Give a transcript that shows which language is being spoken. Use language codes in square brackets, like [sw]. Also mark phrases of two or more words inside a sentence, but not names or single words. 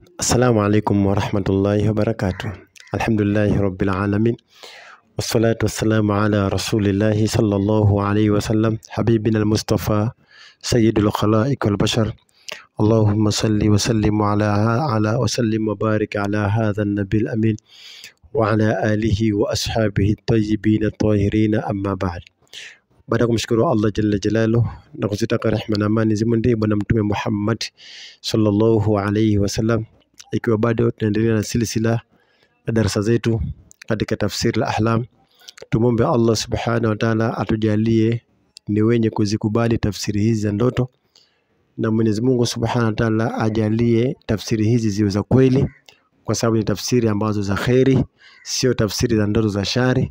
[ar] السلام عليكم ورحمة الله وبركاته. الحمد لله رب العالمين، والصلاة والسلام على رسول الله صلى الله عليه وسلم، حبيبنا المصطفى سيد الخلائق والبشر. اللهم صل وسلم على وسلم وبارك على هذا النبي الأمين وعلى آله وأصحابه الطيبين الطاهرين. أما بعد. [sw] Baada kumshukuru Allah [ar] جل جلاله [sw] na kuzitaka rehema na amani zimwendee bwana mtume Muhammad [ar] صلى الله عليه وسلم, [sw] ikiwa bado tunaendelea na silsila ya darasa zetu katika [ar] تفسير الأحلام. [sw] Tumombe Allah [ar] سبحانه وتعالى [sw] atujalie ni wenye kuzikubali tafsiri hizi za ndoto, na Mwenyezi Mungu [ar] سبحانه وتعالى [sw] ajalie tafsiri hizi ziwe za kweli, kwa sababu ni tafsiri ambazo za khairi, sio tafsiri za ndoto za shari.